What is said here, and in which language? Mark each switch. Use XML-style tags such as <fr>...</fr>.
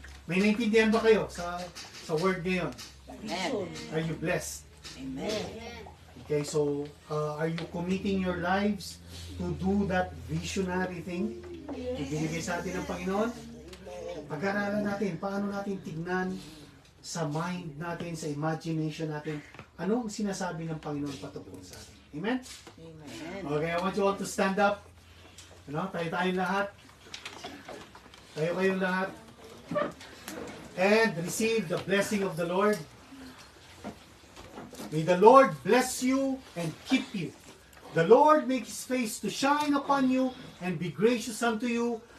<tl>May naintindihan ba kayo sa word ngayon?</tl> <en>Amen. Are you blessed? Amen. Okay, so are you committing your lives to do that visionary thing?</en> <tl>Ibinigay sa atin ng Panginoon? Pag-aralan natin, paano natin tignan sa mind natin, sa imagination natin, ano ang sinasabi ng Panginoon patungkol sa atin.</tl> <en>Amen? Amen. Okay, I want you all to stand up.</en> <tl>Tayo-tayong lahat. Tayo kayong lahat.</tl> <en>And receive the blessing of the Lord. May the Lord bless you and keep you. The Lord make His face to shine upon you and be gracious unto you.</en>